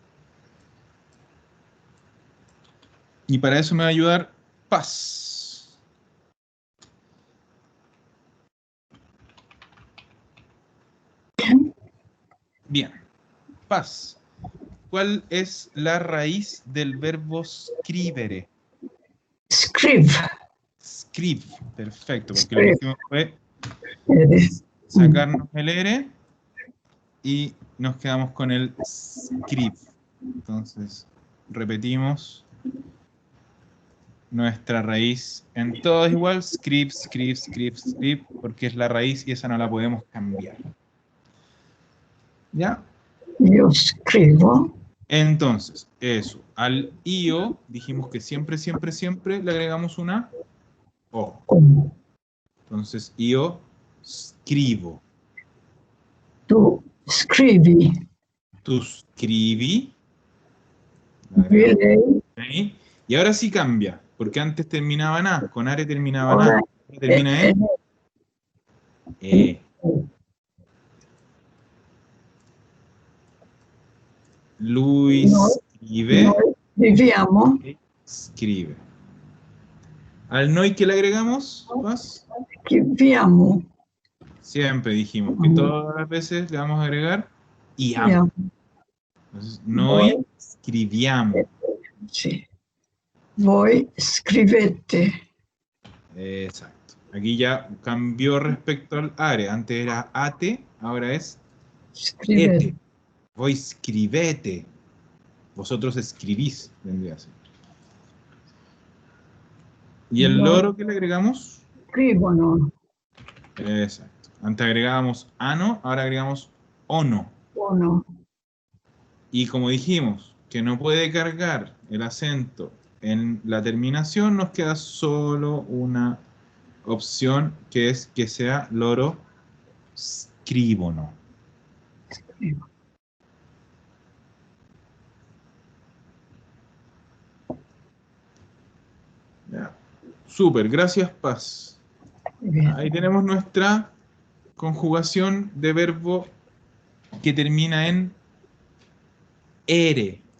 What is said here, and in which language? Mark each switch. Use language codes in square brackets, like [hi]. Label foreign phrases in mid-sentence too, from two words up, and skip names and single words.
[es] Y para eso me va a ayudar Paz. Bien, Paz. ¿Cuál es la raíz del verbo scrivere? Scrive. Scrive, perfecto, porque Scrive. lo que hicimos fue Eres. sacarnos el ere y nos quedamos con el scribe. Entonces, repetimos nuestra raíz en todo es igual, scribe, scribe, scribe, scribe, porque es la raíz y esa no la podemos cambiar. ¿Ya? [it] Io scrivo. [es] Entonces, eso, al io dijimos que siempre, siempre, siempre le agregamos una o. Entonces, [it] io scrivo. Tu scrivi. [es] Tú scrivi. Le agregamos Direi. ahí. Y ahora sí cambia, porque antes terminaba en A, con are terminaba en Ora A, termina en E. [it] Lui scrive. Noi viviamo. [es] Scrive. Al noi que le agregamos, Paz, Viviamo. siempre dijimos que todas las veces le vamos a agregar iamo. Entonces, [it] noi scriviamo. Sì. Voi scrivete. [es] Exacto. Aquí ya cambió respecto al are. Antes era ate, ahora es Scrivete. [it] ete. Voi scrivete. [es] Vosotros escribís, vendría a ser. ¿Y el loro que le agregamos? Scrivono. Exacto. Antes agregábamos ano, ahora agregamos ono. Buono. Y como dijimos que no puede cargar el acento en la terminación, nos queda solo una opción que es que sea [it] loro scrivono. [es] Scrivo. Ya. Súper, gracias Paz. Bien. Ahí tenemos nuestra conjugación de verbo que termina en ere.